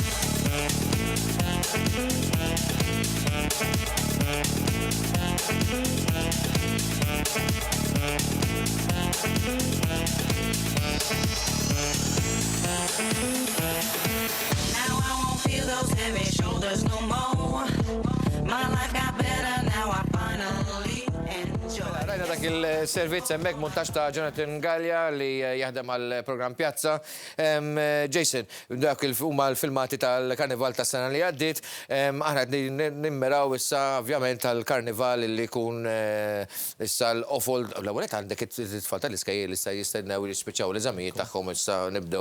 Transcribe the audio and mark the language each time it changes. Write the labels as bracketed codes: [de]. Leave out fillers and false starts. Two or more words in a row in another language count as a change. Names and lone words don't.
[en] Now I won't feel those heavy shoulders no more. My life got better now, I finally enjoy. [mt] Rajna dak il-servizz hemmhekk montaġġ ta' Jonathan Gallia li jaħdem għall-programm Pjazza. Jason, dak huma l-filmati tal-karnival tas-sena li għaddiet, aħna nimmeraw issa ovvjament tal-karnival li jkun issa l-ofol l-ewwel għandek it-tfal tal-iskejjel li issa jistennew jispiċċaw l-eżamijiet tagħhom issa nibdew.